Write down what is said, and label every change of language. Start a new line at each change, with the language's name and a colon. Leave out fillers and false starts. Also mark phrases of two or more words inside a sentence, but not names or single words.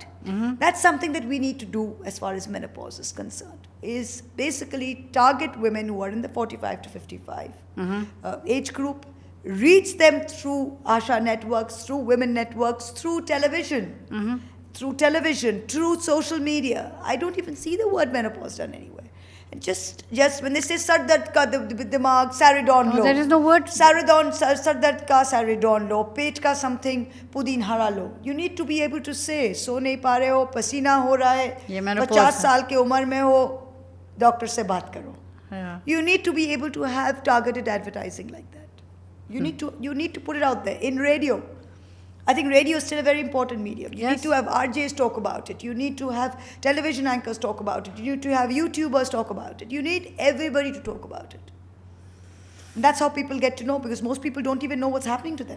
English: That's something that we need to do as far as menopause is concerned, is basically target women who are in the 45 to 55 age group, reach them through ASHA networks, through women networks, through television, through social media. I don't even see the word menopause done anywhere. And just when they say
Hindi: सर दर्द का दिमाग, सारी डॉन लो.
English: There is no word.
Hindi: सर दर्द का सारी डॉन लो, पेट का something पुदीन हरा लो.
English: You need to be able to say,
Hindi: सो नहीं पा रहे हो, पसीना हो रहा है, Ye menopause 50 साल के उमर में हो, डॉक्टर से बात करो.
English: Yeah. You need to be able to have targeted advertising like that. You need to put it out there in radio. I think radio is still a very important medium. You need to have RJs talk about it. You need to have television anchors talk about it. You need to have YouTubers talk about it. You need everybody to talk about it. And that's how people get to know, because most people don't even know what's happening to them.